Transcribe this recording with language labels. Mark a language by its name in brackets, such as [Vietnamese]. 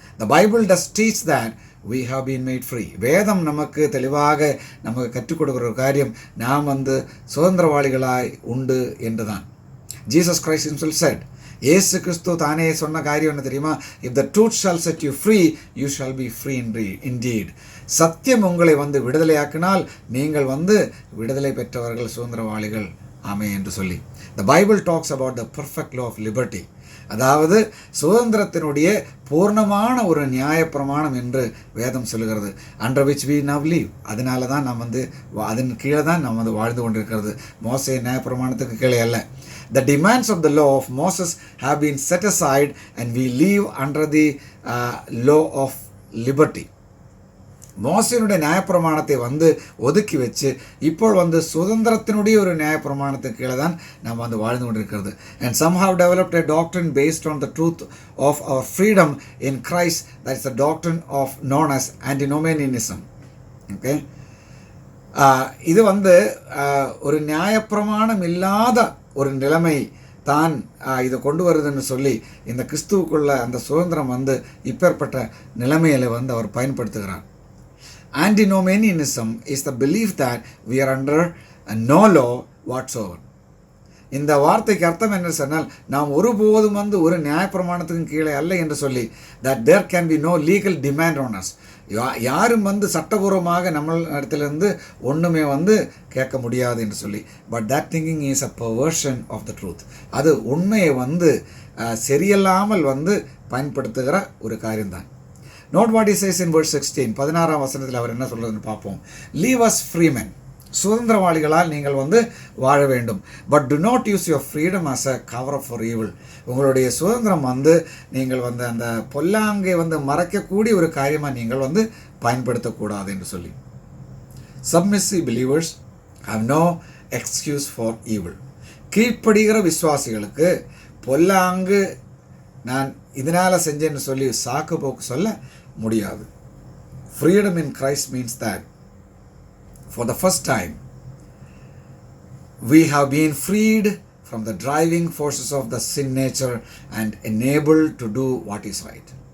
[English] The Bible does teach that we have been made free. [Tamil] வேதம் நமக்கு தெளிவாக நமக்கு கற்றுக் கொடுக்குற ஒரு காரியம், நாம் வந்து சுதந்திரவாளிகளாய் உண்டு என்று தான். [English] Jesus Christ himself said, [Tamil] இயேசு கிறிஸ்து தானே சொன்ன காரியம் என்ன தெரியுமா? [English] if the truth shall set you free, you shall be free indeed. [Tamil] சத்தியம் உங்களை வந்து விடுதலையாக்கினால் நீங்கள் வந்து விடுதலை பெற்றவர்கள், சுதந்திரவாளிகள், ஆமே என்று சொல்லி. [English] the Bible talks about the perfect law of liberty. [Tamil] அதாவது சுதந்திரத்தினுடைய பூர்ணமான ஒரு நியாயப்பிரமாணம் என்று வேதம் சொல்லுகிறது. [English] Under which we now live. [Tamil] அதனால தான் நாம் வந்து அதன் கீழே தான் நாம் வந்து வாழ்ந்து கொண்டிருக்கிறது, மோசே நியாயப்பிரமாணத்துக்கு கீழே அல்ல. [English] The demands of the law of Moses have been set aside and we live under the law of liberty. [Tamil] மோசேனுடைய நியாயப்பிரமாணத்தை வந்து ஒதுக்கி வச்சு இப்போ வந்து சுதந்திரத்தினுடைய ஒரு நியாயப்பிரமாணத்துக்கு கீழே தான் நாம் வந்து வாழ்ந்து கொண்டிருக்கிறது. [English] And some have developed a doctrine based on the truth of our freedom in Christ, that is the doctrine of known as antinomianism. [Tamil] Okay, இது வந்து ஒரு நியாயப்பிரமாணம் இல்லாத ஒரு நிலைமை தான் இதை கொண்டு வருதுன்னு சொல்லி இந்த கிறிஸ்துவுக்குள்ள அந்த சுதந்திரம் வந்து இப்பேற்பட்ட நிலைமையில் வந்து அவர் பயன்படுத்துகிறார். [English] Antinomianism is the belief that we are under no law whatsoever. [Tamil] இந்த வார்த்தைக்கு அர்த்தம் என்ன சொன்னால், நாம் ஒருபோதும் வந்து ஒரு நியாயப்பிரமாணத்துக்கும் கீழே அல்ல என்று சொல்லி, [English] that there can be no legal demand on us. [Tamil] யாரும் வந்து சட்டபூர்வமாக நம்ம இடத்துலேருந்து ஒன்றுமே வந்து கேட்க முடியாது என்று சொல்லி. [English] But that thinking is a perversion of the truth. [Tamil] அது உண்மையை வந்து சரியில்லாமல் வந்து பயன்படுத்துகிற ஒரு காரியம்தான். [English] Note what he says in verse 16. [Tamil] 16ஆம் வசனத்தில் அவர் என்ன சொல்றதுன்னு பார்ப்போம். [English] Leave us free men. [Tamil] சுதந்திரவாளிகளால் நீங்கள் வந்து வாழ வேண்டும். [English] But do not use your freedom as a cover up for evil. [Tamil] உங்களுடைய சுதந்திரம் வந்து நீங்கள் வந்து அந்த பொல்லாங்கை வந்து மறைக்கக்கூடிய ஒரு காரியமாக நீங்கள் வந்து பயன்படுத்தக்கூடாது என்று சொல்லி. [English] Submissive believers have no excuse for evil. [Tamil] கீழ்ப்படுகிற விசுவாசிகளுக்கு பொல்லாங்கு நான் இதனால் செஞ்சேன்னு சொல்லி சாக்கு போக்கு சொல்ல முடியாது. [English] Freedom in Christ means that for the first time we have been freed from the driving forces of the sin nature and enabled to do what is right.